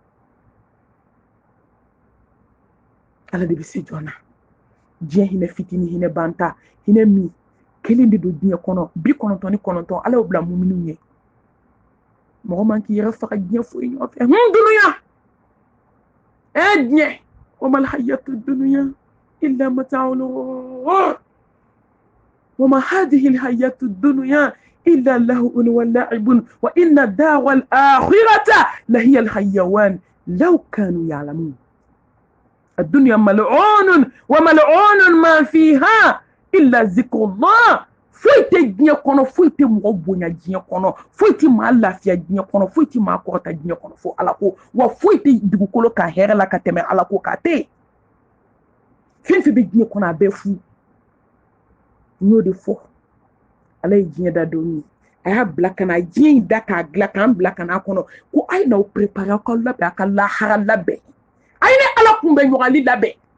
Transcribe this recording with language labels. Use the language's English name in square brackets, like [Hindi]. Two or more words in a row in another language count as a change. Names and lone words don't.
[Bambara] ala de bɛ se jɔn na diɲɛ hinɛ fitinin hinɛ banta hinɛ min kelen de don diɲɛ kɔnɔ 99 ala y'o bila muminunw ye mɔgɔ man k'i yɛrɛ faga diɲɛ foyi ɲɔgɔn fɛ dunuya diɲɛ [Arabic] وما الحياة الدنيا إلا متاع الغرور وما هذه الحياة الدنيا إلا لهو ولعب وإن الدار الآخرة لهي الحيوان لو كانوا يعلمون الدنيا ملعون وملعون ما فيها إلا ذكر الله foyite [Bambara] diɲɛ kɔnɔ foyite mɔgɔ bonya diɲɛ kɔnɔ foyite maa lafiya diɲɛ kɔnɔ foyite maa kɔrɔta diɲɛ kɔnɔ fo ala ko wa foyite dugukolo ka hɛrɛ la ka tɛmɛ ala ko k'a tɛ fɛn fɛn bɛ diɲɛ kɔnɔ a bɛɛ fu n y'o de fɔ ala ye diɲɛ da don ye a y'a bila ka na diɲɛ in da k'a dilan k'an bila ka n'a kɔnɔ ko a ye n'aw préparer aw ka labɛn a ka lahara labɛn a ye ne ala kunbɛn ɲɔgɔnli labɛn